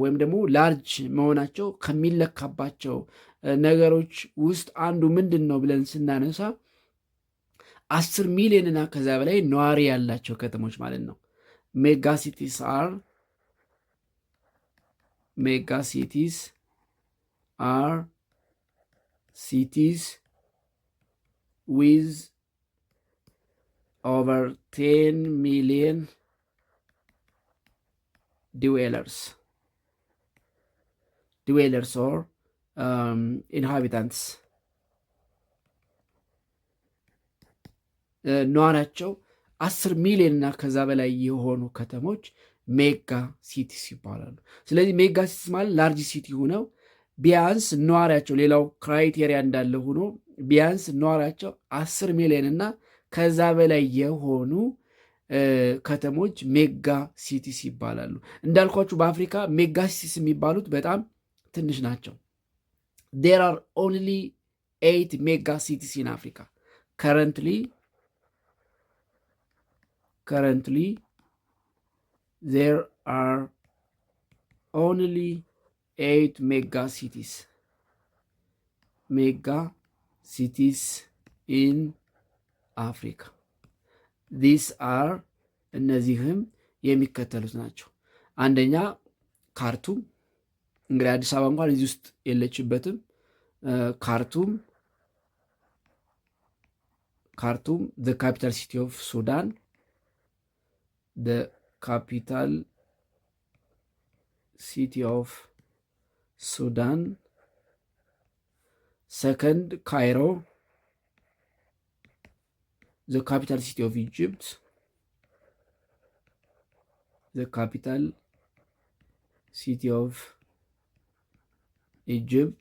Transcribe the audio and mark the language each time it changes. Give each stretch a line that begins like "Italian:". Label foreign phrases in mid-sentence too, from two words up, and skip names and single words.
Amharic: ወይም ደግሞ ላርጅ መሆናቸው ከሚለካባቸው ነገሮች ውስጥ አንዱ ምንድን ነው ብለን ስናነሳ 10 ሚሊዮንና ከዛ በላይ ነዋሪ ያላቸው ከተሞች ማለት ነው።
English: mega cities are cities with over 10 million dwellers or inhabitants
Amharic: ነዋሪያቸው 10 ሚሊዮን እና ከዛ በላይ የሆኑ ከተሞች
English: mega cities
Amharic: ይባላሉ። ስለዚህ
English: mega cities
Amharic: ማለት
English: large city
Amharic: ሆነው ቢያንስ ነዋሪያቸው ሌላው ክራይቴሪያ እንዳለ ሆኖ ቢያንስ ነዋሪያቸው 10 ሚሊዮን እና ከዛ በላይ የሆኑ ከተሞች
English: mega cities
Amharic: ይባላሉ። እንዳልኳችሁ በአፍሪካ
English: mega cities
Amharic: የሚባሉት በጣም ትንሽ ናቸው።
English: there are only 8 mega cities in Africa. Currently there are only 8 mega cities in Africa this are
Amharic: እነዚህም የሚከተሉት ናቸው። አንደኛ ካርቱም፣ እንግዲህ አዲስ አበባ እንኳን እዚህ ውስጥ የለችበትም። ካርቱም
English: the capital city of Sudan, the capital city of Sudan. Second, Cairo, the capital city of Egypt, the capital city of Egypt.